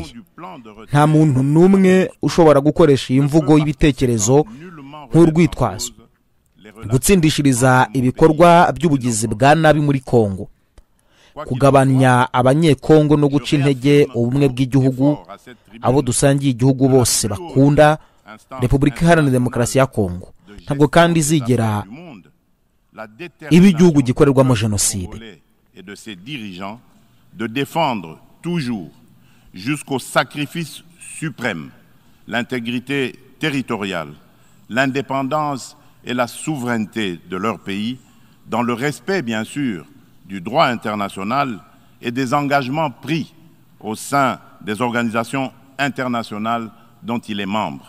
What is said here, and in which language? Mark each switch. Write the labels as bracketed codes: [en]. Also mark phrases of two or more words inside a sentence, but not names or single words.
[rw] Nta muntu n'umwe ushobora gukoresha iyi mvugo y'ibitekerezo nk'urwitwazo gutsindishiriza ibikorwa by'ubugizi bwa nabi muri Kongo, kugabanya abanyekongo no guca intege ubumwe bw'igihugu abo dusangiye igihugu bose bakunda Repubulika Iharanira Demokarasi ya Kongo. Ntabwo kandi izigera iba igihugu gikorerwamo jenoside. [fr] De défendre toujours jusqu'au sacrifice suprême l'intégrité territoriale, l'indépendance et la souveraineté de leur pays, dans le respect bien sûr du droit international et des engagements pris au sein des organisations internationales dont il est membre.